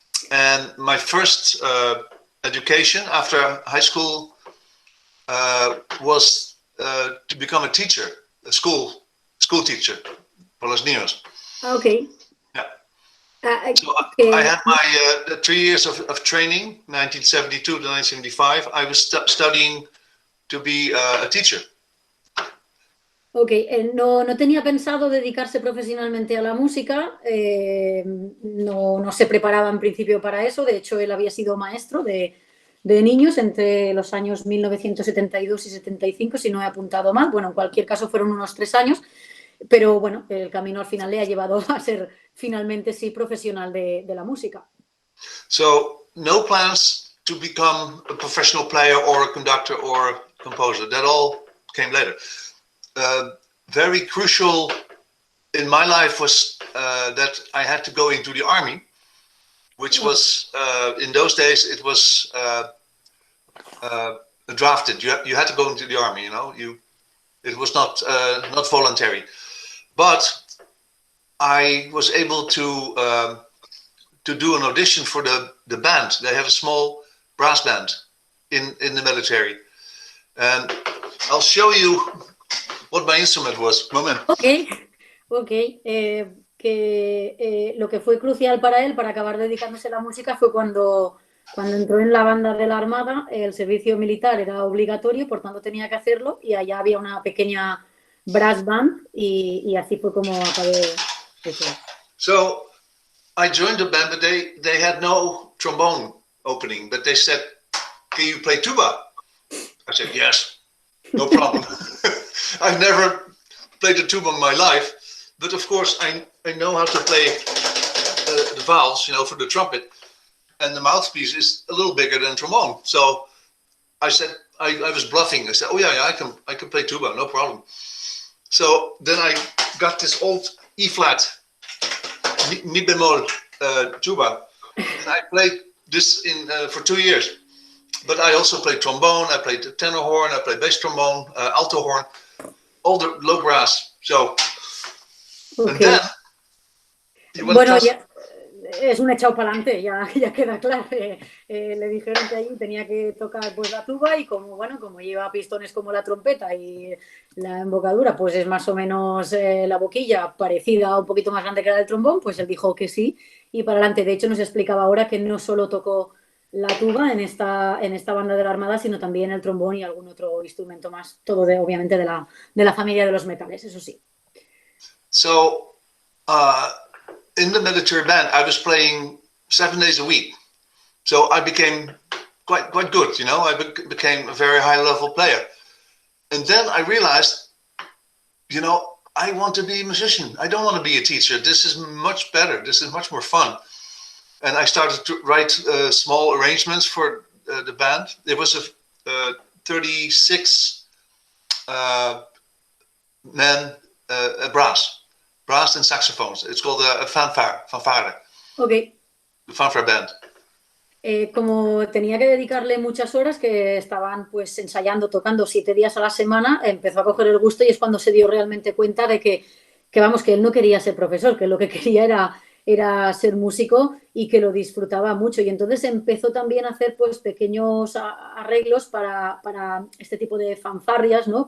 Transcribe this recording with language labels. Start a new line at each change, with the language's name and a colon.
English: And my first education after high school was to become a teacher, a school teacher for
Spanish: los niños.
English: Okay. Yeah. So I had my 3 years of training, 1972 to 1975. I was studying to be a teacher.
Spanish: Ok, no tenía pensado dedicarse profesionalmente a la música, no se preparaba en principio para eso, de hecho él había sido maestro de niños entre los años 1972 y 75, si no he apuntado mal, bueno, en cualquier caso fueron unos 3 años, pero bueno, el camino al final le ha llevado a ser finalmente sí profesional de la música.
English: So, no plans to become a professional player or a conductor or a composer, that all came later. Very crucial in my life was that I had to go into the army, which was in those days it was drafted. You had to go into the army. You know, it was not voluntary. But I was able to do an audition for the band. They have a small brass band in the military, and I'll show you what my instrument was. Moment. Ok.
Spanish: Lo que fue crucial para él, para acabar dedicándose a la música, fue cuando entró en la banda de la Armada. El servicio militar era obligatorio, por tanto tenía que hacerlo, y allá había una pequeña brass band, y así fue como acabé eso.
English: So I joined the band, but they had no trombone opening, but they said, "Can you play tuba?" I said, "Yes, no problem." I've never played the tuba in my life, but of course I know how to play the valves, you know, for the trumpet, and the mouthpiece is a little bigger than trombone. So I said, I was bluffing. I said, "Oh yeah, I can play tuba, no problem." So then I got this old E flat,
Spanish: mi bemol
English: tuba, and I played this for 2 years. But I also played trombone, I played the tenor horn, I played bass trombone, alto horn, all the low brass. So, okay. And then...
Spanish: Bueno, ya es un echado para adelante, ya queda claro. Le dijeron que allí tenía que tocar pues la tuba, y como lleva pistones como la trompeta y la embocadura pues es más o menos la boquilla parecida, un poquito más grande que la del trombón, pues él dijo que sí y para adelante. De hecho nos explicaba ahora que no solo tocó la tuba en esta banda de la Armada, sino también el trombón y algún otro instrumento más, todo obviamente de la familia de los metales, eso sí.
English: So, in the military band, I was playing 7 days a week. So I became quite good, you know. I became a very high-level player. And then I realized, you know, I want to be a musician. I don't want to be a teacher. This is much better. This is much more fun. And I started to write small arrangements for the band. There was a 36 men brass and saxophones. It's called a fanfare. Okay. The fanfare band.
Spanish: Como tenía que dedicarle muchas horas, que estaban pues ensayando, tocando 7 días a la semana, empezó a coger el gusto, y es cuando se dio realmente cuenta de que él no quería ser profesor, que lo que quería era ser músico, y que lo disfrutaba mucho. Y entonces empezó también a hacer pues pequeños arreglos para este tipo de fanfarrias, ¿no?